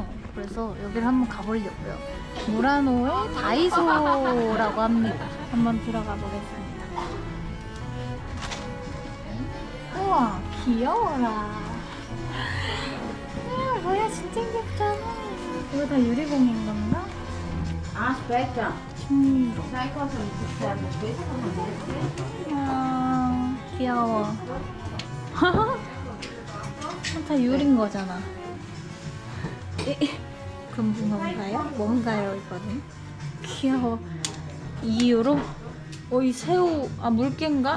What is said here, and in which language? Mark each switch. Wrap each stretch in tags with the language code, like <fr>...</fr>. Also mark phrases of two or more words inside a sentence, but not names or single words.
<ko>그래서 여기를 한번 가보려고요. 무라노의 다이소라고 합니다. 한번 들어가 보겠습니다. 우와, 귀여워라. 뭐야, 진짜 귀엽잖아. 이거 다 유리공인 건가?</ko> <it>Aspetta,</it> <ko>16유로.</ko> <it>sai cosa mi serve? Questo non è</it> <ko>아, 귀여워. 다 유리인 거잖아. 금붕어인가요? 뭔가요 이거는? 귀여워. 2유로? 이 새우 물개인가?</ko>